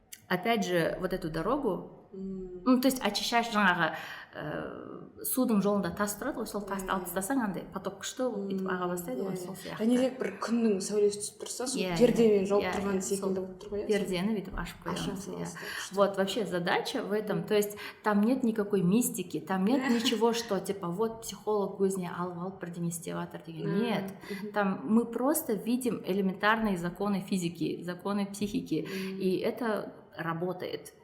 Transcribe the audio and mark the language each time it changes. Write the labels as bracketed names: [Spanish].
[Russian] Опять же, вот эту дорогу, то есть очищаешь жаңағы [Kazakh] судың жолында тас тұрады ғой, сол тасты алып тастасаң андай поток күшті бүйтіп аға бастайды ғой, сол сияқты. және де бір күннің сәулесі түсіп тұрса, сол пердемен жауып тұрған секілді болып тұр ғой. Пердені бүйтіп ашып қоямыз. [Russian] Вот вообще задача в этом, то есть там нет никакой мистики, там нет ничего, что типа вот [Kazakh] психолог өзіне алып бірдеңе істеп жатыр деген. [Russian] Нет, там мы просто видим элементарные законы физики, законы психики, и это работает.